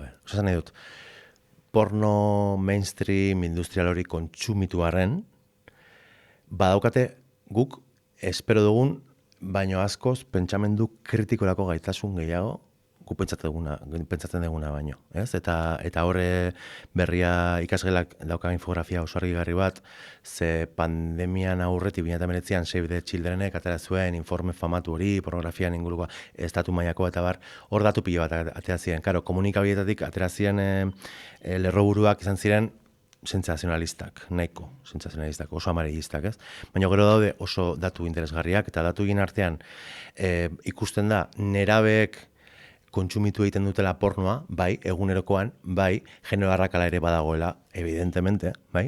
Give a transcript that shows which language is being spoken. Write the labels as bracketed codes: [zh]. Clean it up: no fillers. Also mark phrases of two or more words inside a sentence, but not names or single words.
[eu] Osa nahi dut, porno mainstream industrial hori kontsumitu arren, badaukate guk espero dugun, baino askoz pentsamendu kritikorako gaitasun gehiago gu pentsatzen duguna baino, ez? Eta horre berria ikasgelak dauka infografia oso argigarri bat, ze pandemian aurretik 2019an Save the Childrenek atera zuen informe famatu hori, pornografian inguruko estatu mailako eta bar, hor datu pilo bat atera ziren. Karo, komunikabietatik atera ziren lerroburuak izan ziren sentsazionalistak, nahiko sentsazionalistak, oso amarillistak, ez? Baina gero daude oso datu interesgarriak, eta datu egin artean ikusten da nerabeek kontsumitu egiten dutela pornoa, bai, egunerokoan, bai, genero arrakala ere badagoela, evidentemente, bai?